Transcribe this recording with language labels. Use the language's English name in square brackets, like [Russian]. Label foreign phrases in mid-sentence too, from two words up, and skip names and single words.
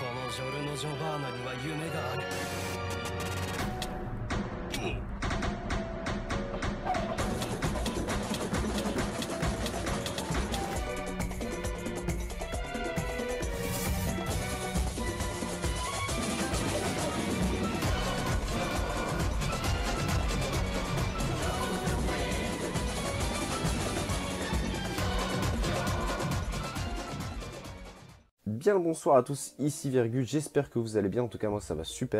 [Japanese] ジョルノ・ジョバーナには夢がある。 [French] Bien le bonsoir à tous, ici Virgule, j'espère que vous allez bien, en tout cas moi ça va super.